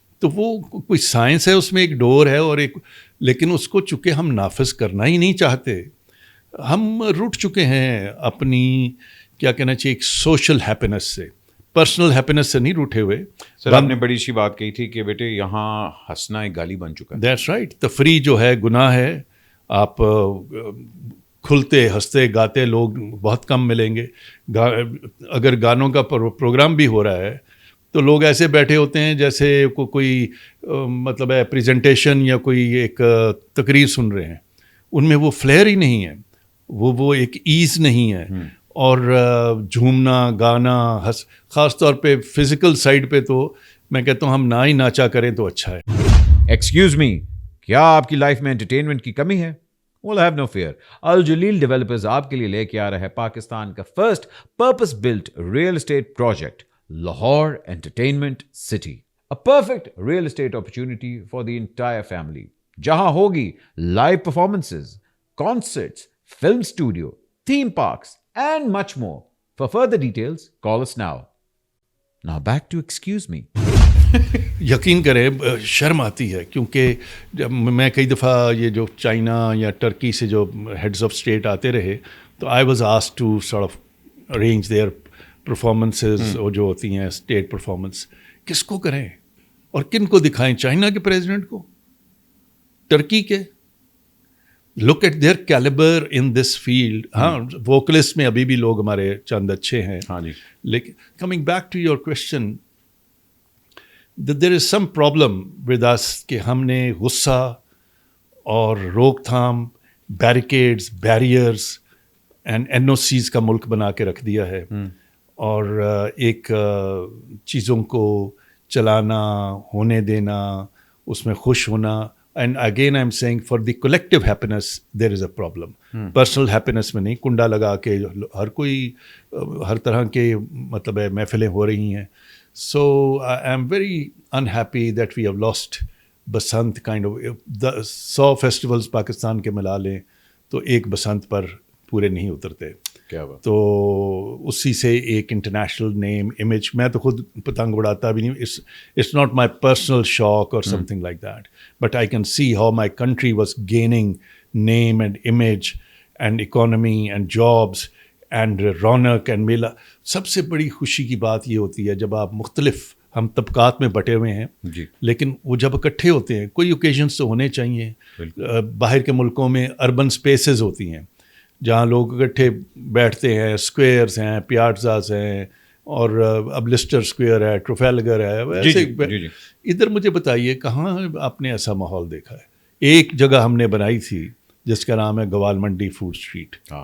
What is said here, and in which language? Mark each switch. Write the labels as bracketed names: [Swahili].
[Urdu] تو وہ کوئی سائنس ہے, اس میں ایک ڈور ہے اور ایک, لیکن اس کو چونکہ ہم نافذ کرنا ہی نہیں چاہتے. ہم روٹ چکے ہیں اپنی کیا کہنا چاہیے ایک سوشل ہیپینس سے, پرسنل ہیپینس سے نہیں روٹے ہوئے. سر آپ نے بڑی اچھی بات کہی تھی کہ بیٹے یہاں ہنسنا ایک گالی بن چکا ہے. That's right. تفریح جو ہے گناہ ہے. آپ کھلتے ہنستے گاتے لوگ بہت کم ملیں گے. اگر گانوں کا پروگرام بھی ہو رہا ہے تو لوگ ایسے بیٹھے ہوتے ہیں جیسے کوئی مطلب ہے پریزنٹیشن یا کوئی ایک تقریر سن رہے ہیں. ان میں وہ فلیئر ہی نہیں ہے, وہ ایک ایز نہیں ہے. اور جھومنا گانا خاص طور پہ فزیکل سائڈ پہ تو میں کہتا ہوں ہم نہ ہی ناچا کریں تو اچھا ہے. ایکسکیوز می, کیا آپ کی لائف میں انٹرٹینمنٹ کی کمی ہے؟ [English] Well, have no fear. [Urdu] الجلیل developers آپ کے لیے لے کے آ رہا ہے پاکستان کا first purpose Bullet real estate project, Lahore entertainment city. [English] A perfect real estate opportunity for the entire family. [Urdu] جہاں ہوگی live performances, [English] concerts, film studio, theme parks and much more. For further details, call us now. Now back to excuse me. [Urdu] یقین کریں شرم آتی ہے کیونکہ جب میں کئی دفعہ یہ جو چائنا یا ٹرکی سے جو ہیڈز آف اسٹیٹ آتے رہے تو [English] I was asked to sort of arrange their performances [Urdu] جو ہوتی ہیں اسٹیٹ پرفارمنس. کس کو کریں اور کن کو دکھائیں؟ چائنا کے پریزیڈنٹ کو, ٹرکی کے؟ [English] Look at their calibre in this field. [Urdu] ہاں ووکلسٹ میں ابھی بھی لوگ ہمارے چند اچھے ہیں. ہاں جی. لیکن [English] coming back to your question, there is some problem with اس [Urdu] کہ ہم نے غصہ اور روک تھام, بیریکیڈز, barriers and N O Cs کا ملک بنا کے رکھ دیا ہے. اور ایک چیزوں کو چلانا, ہونے دینا, اس میں خوش ہونا. [English] And again I am seeing for the collective happiness there is a problem. [Urdu] Personal happiness میں نہیں, کنڈا لگا کے ہر کوئی ہر طرح کے مطلب ہے محفلیں ہو رہی ہیں. [English] So I am very unhappy that we have lost Basant kind of 100 festivals [Urdu] Pakistan کے ملا لیں تو ایک بسنت پر پورے نہیں اترتے. کیا بات. تو اسی سے ایک انٹرنیشنل نیم امیج, میں تو خود پتنگ اڑاتا بھی نہیں, [English] it's not my personal shock or something like that, but I can see how my country was gaining name and image and economy and jobs and رونق and میلہ. [Urdu] سب سے بڑی خوشی کی بات یہ ہوتی ہے جب آپ مختلف ہم طبقات میں بٹے ہوئے ہیں جی, لیکن وہ جب اکٹھے ہوتے ہیں, کوئی اوکیزنس تو ہونے چاہیے. باہر کے ملکوں میں اربن سپیسز ہوتی ہیں جہاں لوگ اکٹھے بیٹھتے ہیں, اسکویئرز ہیں, پیازاز ہیں, اور اب لسٹر اسکویئر ہے, ٹروفیلگر ہے, ویسے ادھر مجھے بتائیے کہاں آپ نے ایسا ماحول دیکھا ہے؟ ایک جگہ ہم نے بنائی تھی جس کا نام ہے گوال منڈی فوڈ اسٹریٹ.